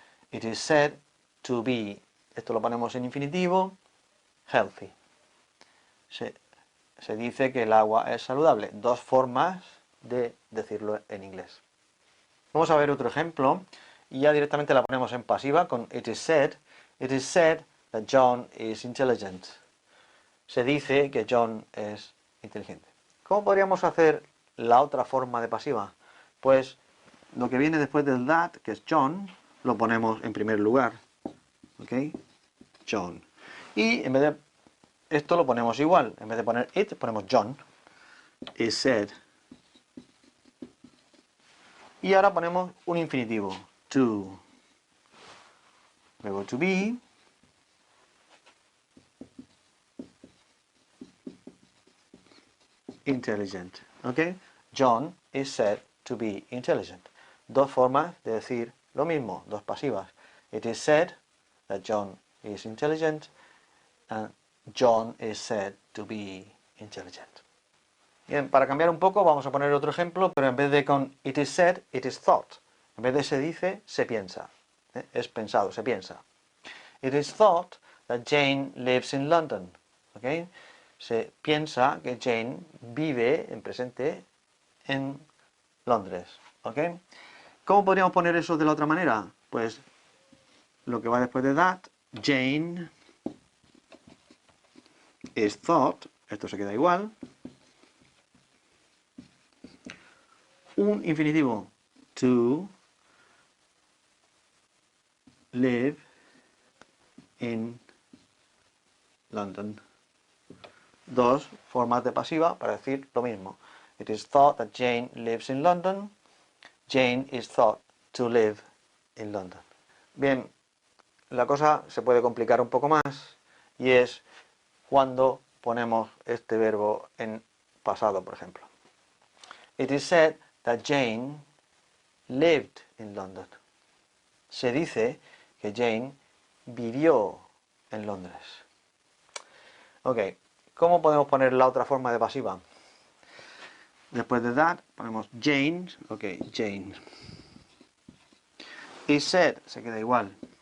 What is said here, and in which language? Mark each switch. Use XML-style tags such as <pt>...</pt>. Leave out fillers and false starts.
<en>It is said to be.</en> <es>Esto lo ponemos en infinitivo.</es> <en>Healthy.</en> <es>Se dice que el agua es saludable. Dos formas de decirlo en inglés. Vamos a ver otro ejemplo. Y ya directamente la ponemos en pasiva con</es> <en>it is said. It is said that John is intelligent.</en> <es>Se dice que John es inteligente. ¿Cómo podríamos hacer la otra forma de pasiva? Pues lo que viene después del that, que es John, lo ponemos en primer lugar. ¿Ok? John. Y en vez de esto lo ponemos igual. En vez de poner it, ponemos John.</es> <en>Is said.</en> <es>Y ahora ponemos un infinitivo.</es> <en>To.</en> <es>Luego</es> <en>to be. Intelligent. ¿Ok? John is said to be intelligent.</en> <es>Dos formas de decir lo mismo, dos pasivas.</es> <en>It is said that John is intelligent and John is said to be intelligent.</en> <es>Bien, para cambiar un poco vamos a poner otro ejemplo, pero en vez de con</es> <en>it is said, it is thought.</en> <es>En vez de se dice, se piensa. Es pensado, se piensa.</es> <en>It is thought that Jane lives in London. ¿Okay?</en> <es>Se piensa que Jane vive en presente en Londres. ¿Okay? ¿Cómo podríamos poner eso de la otra manera? Pues lo que va después de that,</es> <en>Jane is thought,</en> <es>esto se queda igual. Un infinitivo,</es> <en>to live in London.</en> <es>Dos formas de pasiva para decir lo mismo.</es> <en>It is thought that Jane lives in London. Jane is thought to live in London.</en> <es>Bien, la cosa se puede complicar un poco más y es cuando ponemos este verbo en pasado, por ejemplo.</es> <en>It is said that Jane lived in London.</en> <es>Se dice que Jane vivió en Londres. Ok, ¿cómo podemos poner la otra forma de pasiva? Después de that ponemos Jane, ok, Jane.</es> <en>Is said,</en> <es>se queda igual.</es>